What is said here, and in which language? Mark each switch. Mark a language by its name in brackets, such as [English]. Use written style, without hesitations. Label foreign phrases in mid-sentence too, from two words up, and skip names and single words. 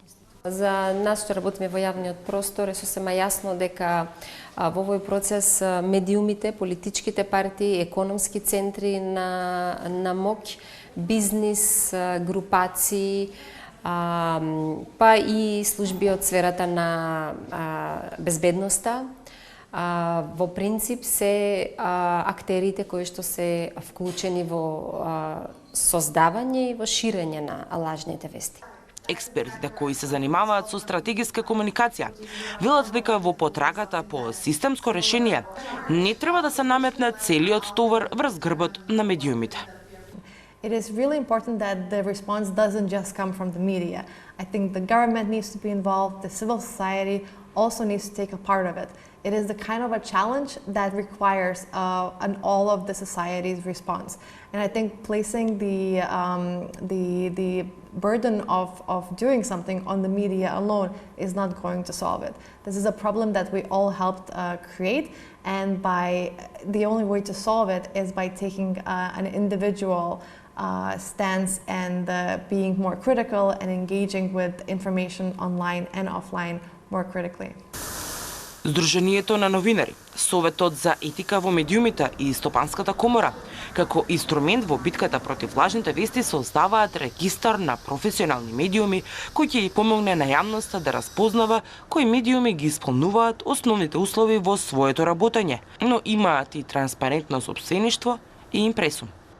[Macedonian] За нас што работиме во јавниот простор е сосема јасно дека во овој процес медиумите, политичките партии, економски центри на моќ, бизнис, групации, па и служби од сферата на безбедноста, во принцип се актерите кои што се вклучени во создавање и во ширење на лажните вести. Експертите кои се занимаваат со стратегиска комуникација велат дека во потрагата по системско решение не треба да се наметне целиот товар врз грбот на медиумите. [English] It is really important that the response doesn't just come from the media. I think the government needs to be involved, the civil society also needs to take a part of it. It is the kind of a challenge that requires an all of the society's response. And I think placing the burden of doing something on the media alone is not going to solve it. This is a problem that we all helped create, and the only way to solve it is by taking an individual stance and being more critical and engaging with information online and offline more critically. [Macedonian] Сдруженијето на новинари, Советот за етика во медиумите и Стопанската комора, како инструмент во битката против лажните вести создаваат регистар на професионални медиуми кој ќе ја помогне на јавноста да разпознава кои медиуми ги исполнуваат основните услови во своето работење, но имаат и транспарентно сопствеништво и импресум.